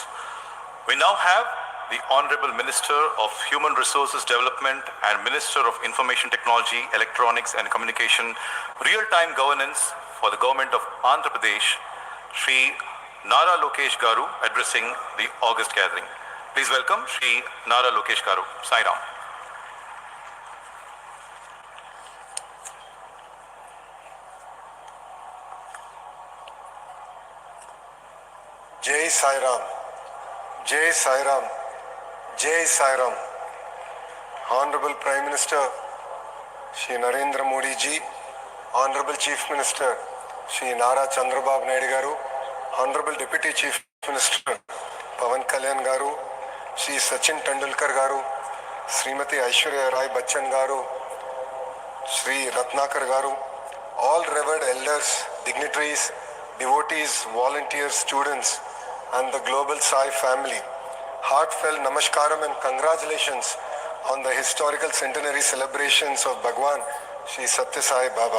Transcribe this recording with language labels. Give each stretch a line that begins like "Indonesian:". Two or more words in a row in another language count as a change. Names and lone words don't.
English: We now have the Honorable Minister of Human Resources Development and Minister of Information Technology, Electronics and Communication, Real-Time Governance for the Government of Andhra Pradesh, Shri Nara Lokesh Garu, addressing the August gathering. Please welcome Shri Nara Lokesh Garu. Sai Ram. Jai Sai Ram, Jai Sai Ram, Jai Sai Ram. Honorable Prime Minister Shri Narendra Modi ji, Honorable Chief Minister Shri Nara Chandrababu Naidu Garu, Honorable Deputy Chief Minister Pawan Kalyan Garu, Shri Sachin Tendulkar Garu, Srimati Aishwarya Rai Bachchan Garu, Shri Ratnakar Garu, all revered elders, dignitaries, devotees, volunteers, students, and the global Sai family, heartfelt namaskaram and congratulations on the historical centenary celebrations of Bhagwan Sri Satya Sai Baba.